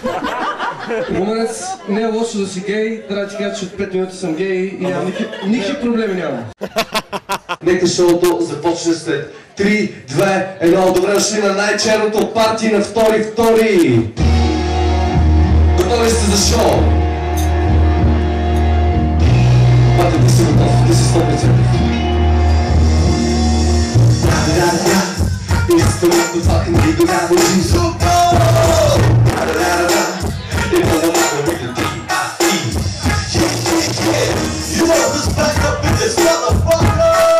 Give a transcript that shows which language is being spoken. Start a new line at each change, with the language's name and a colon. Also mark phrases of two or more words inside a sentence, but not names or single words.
Bulgarian: Румънец, не е лошо да си гей, трябва да ти кажа, че от 5 минути съм гей и нямам никакви проблеми нямам. Нека шоуто започне след 3, 2, 1. Добре дошли на най-черното парти на втори. Готови сте за шоу? Пати, ти си готов, ти си 100%.
English: It's the fucking beat. the analogy so cold. It doesn't matter with the D-I-E. Yeah. You want this back up in this motherfucker?